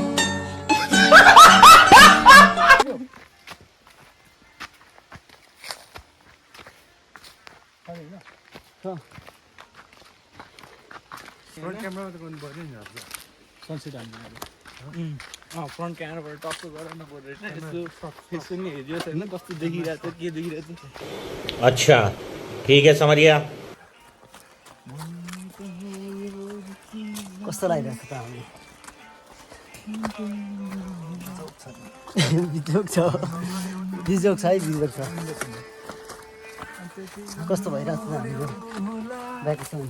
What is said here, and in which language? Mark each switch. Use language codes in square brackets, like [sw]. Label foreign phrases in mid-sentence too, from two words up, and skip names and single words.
[en] front camera [ne] त गर्नु पर्यो नि सनसेट हान्नु [en] front camera [ne] टक्क गराउनु पर्यो होइन यसो नि हेरियोस् होइन कस्तो देखिरहेको छ के देखिरहेको छ [hi] अच्छा ठीक है समझ गया [ne] कस्तो लागिरहेको छ त हामी बिजोक छ बिजोक छ है बिजोक छ कस्तो भइरहेको छ हाम्रो भ्याकेसन